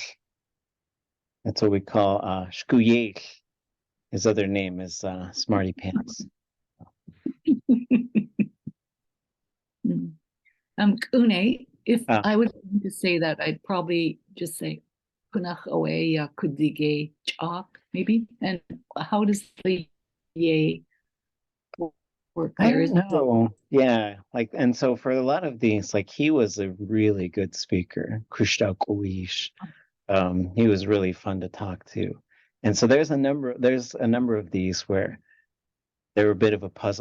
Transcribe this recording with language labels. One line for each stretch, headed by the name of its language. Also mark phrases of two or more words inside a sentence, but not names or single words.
English: That's what we call shkuyech. His other name is Smarty Pants. Kune, if I was going to say that, I'd probably just say
Tlingit: kunach away kudige ʼáak,
English: maybe. And how does the ye work I there? don't know. Yeah, like, and so for a lot of these, like, he was a really good speaker. Kushtakuish. He was really fun to talk to. And so there's a number of these where they were a bit of a puzzle.